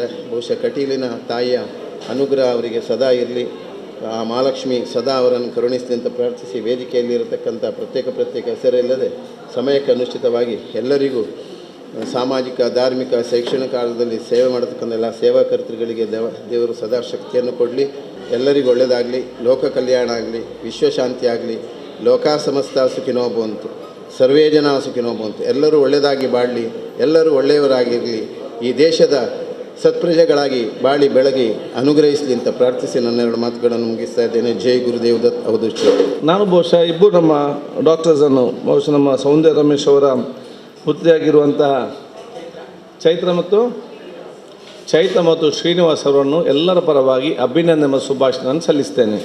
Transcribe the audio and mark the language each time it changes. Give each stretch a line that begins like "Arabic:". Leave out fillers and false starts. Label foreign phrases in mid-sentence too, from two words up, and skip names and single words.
Kannada: ಬಹುಶಃ ಕಟೀಲಿನ ತಾಯಿಯ ಅನುಗ್ರಹ ಅವರಿಗೆ ಸದಾ ಇರಲಿ, ಆ ಮಹಾಲಕ್ಷ್ಮಿ ಸದಾ ಅವರನ್ನು ಕರುಣಿಸಲಿ ಅಂತ ಪ್ರಾರ್ಥಿಸಿ, ವೇದಿಕೆಯಲ್ಲಿ ಇರತಕ್ಕಂಥ ಪ್ರತ್ಯೇಕ ಹೆಸರಿಲ್ಲದೆ ಸಮಯಕ್ಕೆ ಅನುಚಿತವಾಗಿ ಎಲ್ಲರಿಗೂ ಸಾಮಾಜಿಕ, ಧಾರ್ಮಿಕ, ಶೈಕ್ಷಣಿಕ ಕಾಲದಲ್ಲಿ ಸೇವೆ ಮಾಡತಕ್ಕಂಥ ಎಲ್ಲ ಸೇವಾಕರ್ತೃಗಳಿಗೆ ದೇವರು ಸದಾ ಶಕ್ತಿಯನ್ನು ಕೊಡಲಿ. ಎಲ್ಲರಿಗೂ ಒಳ್ಳೆಯದಾಗಲಿ, ಲೋಕ ಕಲ್ಯಾಣ ಆಗಲಿ, ವಿಶ್ವಶಾಂತಿ ಆಗಲಿ.
Sanskrit: ಲೋಕ ಸಮಸ್ತ ಸುಖಿನೋ ಭವಂತು, ಸರ್ವೇ ಜನ ಸುಖಿನೋ ಭವಂತು.
Kannada: ಎಲ್ಲರೂ ಒಳ್ಳೆಯದಾಗಿ ಬಾಳಲಿ, ಎಲ್ಲರೂ ಒಳ್ಳೆಯವರಾಗಿರಲಿ, ಈ ದೇಶದ ಸತ್ಪ್ರಜೆಗಳಾಗಿ ಬಾಳಿ ಬೆಳಗಿ ಅನುಗ್ರಹಿಸಲಿ ಅಂತ ಪ್ರಾರ್ಥಿಸಿ ನನ್ನೆರಡು ಮಾತುಗಳನ್ನು ಮುಗಿಸ್ತಾ ಇದ್ದೇನೆ. ಜೈ ಗುರುದೇವ್ ದತ್ ಅವಧೂತ. ನಾನು ಬಹುಶಃ ಇಬ್ಬರು ನಮ್ಮ ಡಾಕ್ಟರ್ಸನ್ನು, ಬಹುಶಃ ನಮ್ಮ ಸೌಂದರ್ಯ ರಮೇಶ್ ಅವರ ಪುತ್ರಿಯಾಗಿರುವಂತಹ ಚೈತ್ರ ಮತ್ತು ಶ್ರೀನಿವಾಸ್ ಅವರನ್ನು ಎಲ್ಲರ ಪರವಾಗಿ ಅಭಿನಂದನೆ ಮತ್ತು ಶುಭಾಶಯಗಳನ್ನು ಸಲ್ಲಿಸ್ತೇನೆ.